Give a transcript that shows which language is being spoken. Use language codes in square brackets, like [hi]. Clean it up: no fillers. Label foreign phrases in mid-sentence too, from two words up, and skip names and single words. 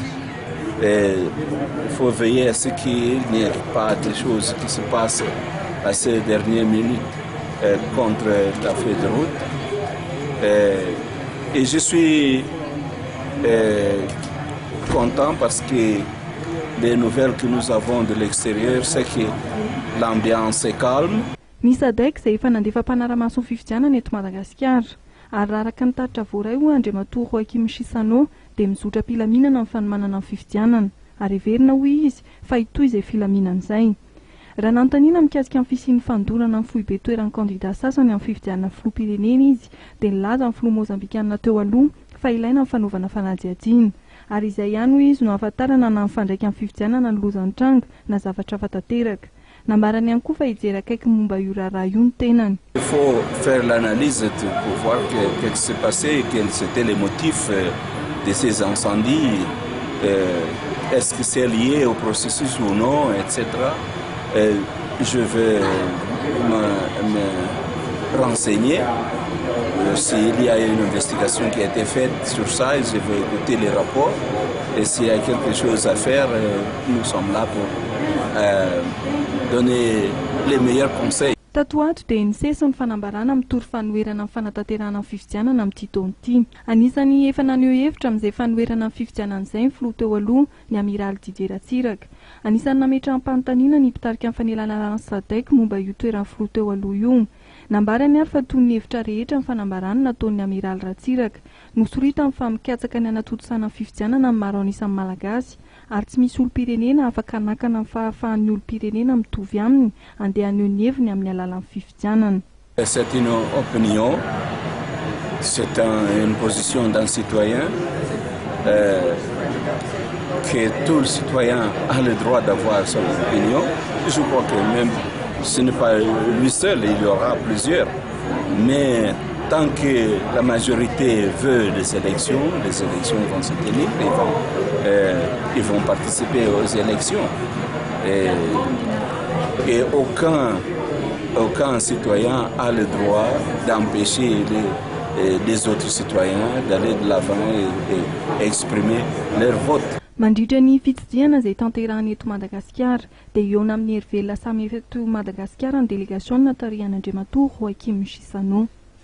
[fr] Il faut veiller à ce qu'il n'y ait pas de choses qui se passent à ces dernières minutes contre la feuille de route. Et je suis content parce que les nouvelles que nous avons de l'extérieur, c'est que l'ambiance est calme. [mg] Ny SADC izay efa nandefa mpanara-maso ny fifidianana eto Madagasikara. Ary raraka ny taritra voaray ho Andriamatoa Joaquim Chissano dia mizotra filaminana amin'ny fanomanana ny fifidianana ary heverina hoy izy fa itoy izay filaminana izay. Raha nanontaniana mikasika ny fisian'ny fandorana amin'ny foibe toeran'ny kandida sasany amin'ny fifidianana filoham-pirenena izy dia nilaza ny filoha mozambikianina teo aloha fa ilaina ny fanaovana fanajiajiana ary izay ihany hoy izy no ahafantarana na mifandраika amin'ny fifidianana ny lozan'ny tranga na zavatra hafa tanteraka. Nambarany ihany koa fa hijery akaiky momba io raharaha io ny tenany. [fr] Il faut faire l'analyse pour voir qu'est-ce qui s'est passé, quels étaient les motifs de ces incendies, est-ce que c'est lié au processus ou non, etc. Je vais me renseigner. S'il y a une investigation qui a été faite sur ça, je vais écouter les rapports. Et s'il y a quelque chose à faire, nous sommes là pour donner les meilleurs conseils. [mg] Tato ato dia nisesy ny fanambarana mitory fanoherana amin'ny fanatanterahana amin'ny fifidianana amin'ity taona ity. Anisany efa naneho hevitra amin'izay fanoherana amin'ny fifidianana izay ny filoha teo aloha ny Amiraly Didier Ratsiraka. Anisany nametra am-panontaniana ny mpitarika amin'ny fanelanana SADC momba io toeran'ny filoha teo aloha io. Nambarany ary fa toy ny hevitra rehetra ny fanambarana nataon'ny Amiraly Ratsiraka. Nosoritany fa mikatsaka ny anatotosana ny fifidianana amin'ny maro anisan'ny malagasy ary tsy misy olo-pirenena afaka hanakana ny fahafahan'ny olo-pirenena mitovy aminy andeha haneho ny heviny amin'ny alalan'ny fifidianana. [fr] C'est une opinion, c'est une position d'un citoyen que tout le citoyen a le droit d'avoir son opinion. Je crois que même ce n'est pas lui seul, il y aura plusieurs. Mais tant que la majorité veut les élections vont se tenir, ils vont participer aux élections. Et aucun citoyen a le droit d'empêcher les autres citoyens d'aller de l'avant et exprimer leur vote. [mg] Mandritra ny fitsidiana izay tanterahana eto Madagasikara dia eo amin'ny hery velona samy eto Madagasikara ny délégation tarihan'Andriamatoa Joaquim Chissano.